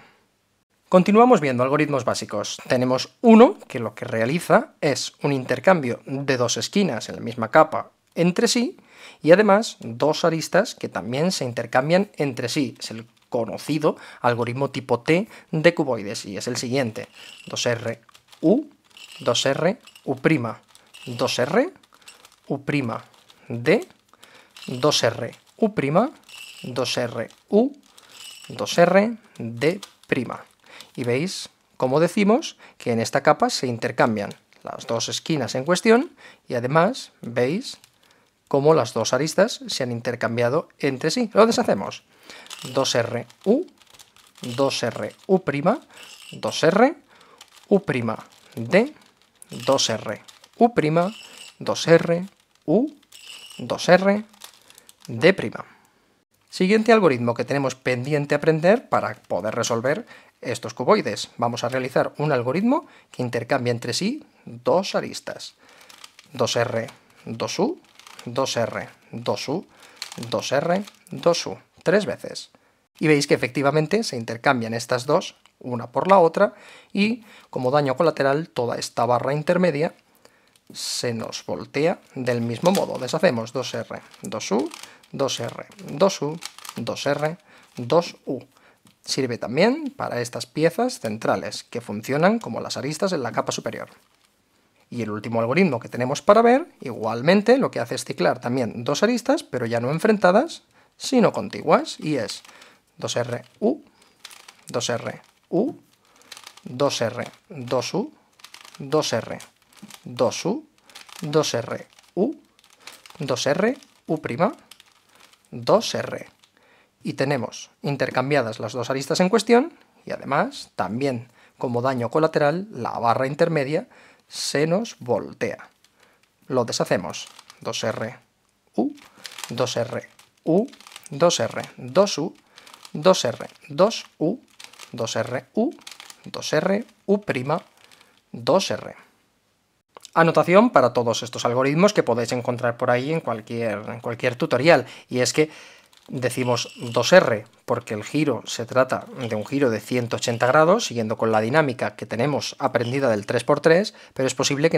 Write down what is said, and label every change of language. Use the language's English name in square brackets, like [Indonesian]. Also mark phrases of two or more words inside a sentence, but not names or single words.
[Spanish] Continuamos viendo algoritmos básicos. Tenemos uno que lo que realiza es un intercambio de dos esquinas en la misma capa entre sí, y además dos aristas que también se intercambian entre sí. Es el conocido algoritmo tipo T de cuboides, y es el siguiente: 2R, U, 2R, U', 2R, U', D, 2R, U', 2R, U, 2R, D'. Y veis cómo decimos que en esta capa se intercambian las dos esquinas en cuestión, y además veis cómo las dos aristas se han intercambiado entre sí. Lo deshacemos: 2R, U, 2R, U', 2R, U', D, 2R, U', 2R, U, 2R, D'. Siguiente algoritmo que tenemos pendiente aprender para poder resolver estos cuboides. Vamos a realizar un algoritmo que intercambia entre sí dos aristas: 2R, 2U, 2R, 2U, 2R, 2U, tres veces. Y veis que efectivamente se intercambian estas dos, una por la otra, y como daño colateral toda esta barra intermedia se nos voltea del mismo modo. Deshacemos: 2R, 2U, 2R, 2U, 2R, 2U. Sirve también para estas piezas centrales, que funcionan como las aristas en la capa superior. Y el último algoritmo que tenemos para ver, igualmente, lo que hace es ciclar también dos aristas, pero ya no enfrentadas, sino contiguas, y es 2R, U, 2R, U, 2R, 2U, 2R, 2U, 2R, U, 2R, U', 2R. Y tenemos intercambiadas las dos aristas en cuestión, y además, también como daño colateral, la barra intermedia se nos voltea. Lo deshacemos: 2R, U, 2R, U, 2R, 2U, 2R, 2U, 2R, U, 2R, U', 2R. Anotación para todos estos algoritmos que podéis encontrar por ahí en cualquier tutorial, y es que decimos 2R porque el giro se trata de un giro de 180 grados, siguiendo con la dinámica que tenemos aprendida del 3×3, pero es posible que